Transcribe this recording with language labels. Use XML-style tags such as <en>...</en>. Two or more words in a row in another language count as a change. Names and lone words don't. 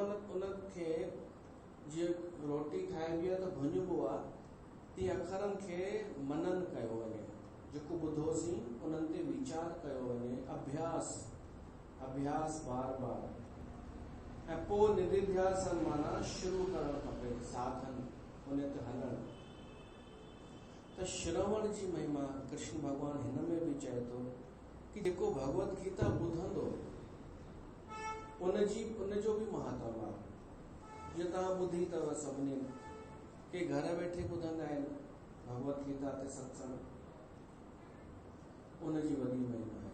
<sd>माना उनखे जीअं रोटी ठाहिबी आहे त भुञबो आहे, ती अखरनि खे मनन कयो वञे, जेको ॿुधोसीं उन्हनि ते वीचार कयो वञे, अभ्यास बार बार, ऐं पोइ निधिध्यासन माना शुरू करणु खपे, साधन उन ते हलणु। त श्रवण जी महिमा कृष्ण भगवान हिन में बि चए थो कि जेको भगवत गीता ॿुधंदो उनजो बि महत्व आहे। जीअं तव्हां ॿुधी अथव सभिनी के घर वेठे ॿुधंदा आहिनि भगवत गीता ते सत्संग, उनजी वॾी महिमा आहे।</sd>